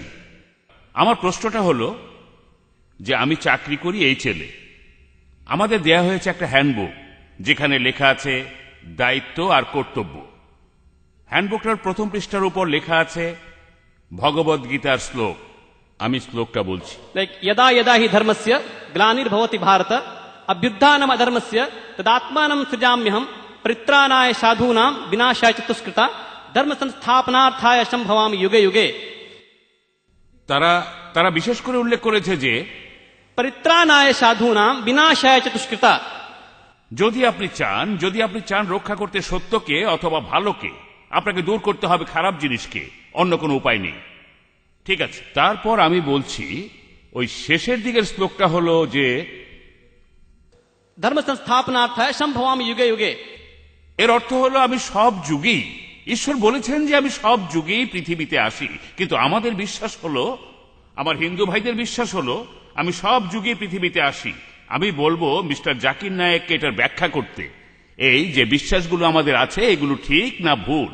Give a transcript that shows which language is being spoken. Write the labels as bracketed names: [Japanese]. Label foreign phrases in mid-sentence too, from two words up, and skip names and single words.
[Bangla] আমার প্রশ্নটা হলো যে আমি চাকরি করি এই ছেলে, আমাদের দেয়া হয়েছে একটা হ্যান্ডবুক যেখানে লেখা আছে দায়িত্ব আর কর্তব্য। হ্যান্ডবুকটার প্রথম পৃষ্ঠার উপর লেখা আছে ভগবদ গীতার শ্লোক। আমি শ্লোকটা বলছি। [Sanskrit] यदा यदा हि धर्मस्य ग्लानिर्भवति भारत अभ्युत्थानम् अधर्मस्य तदात्मानं सृजाम्यहं परित्राणाय साधूनां विनाशाय च दुष्कृता धर्म संस्थापनार्थाय संभवामि युगे युगे। [Bangla] তারা বিশেষ করে উল্লেখ করেছে যে [Sanskrit] परित्राणाय साधूनां विनाशाय च दुष्कृता। [Bangla] যদি আপনি চান রক্ষা করতে সত্যকে অথবা ভালোকে, আপনাকে দূর করতে হবে খারাপ জিনিসকে, অন্য কোনো উপায় নেই। ঠিক আছে, তারপর আমি বলছি ওই শেষের দিকের শ্লোকটা হলো যে [Sanskrit] धर्म संस्थापनार्थाय संभवामि युगे युगे। [Bangla] এর অর্থ হলো আমি সব যুগেই, ঈশ্বর বলেছেন যে আমি সব যুগেই পৃথিবীতে আসি, কিন্তু আমাদের বিশ্বাস হলো, আমার হিন্দু ভাইদের বিশ্বাস হলো আমি সব যুগে পৃথিবীতে আসি। আমি বলবো মিস্টার জাকির নায়েককে এটার ব্যাখ্যা করতে, এই যে বিশ্বাসগুলো আমাদের আছে এগুলো ঠিক না ভুল।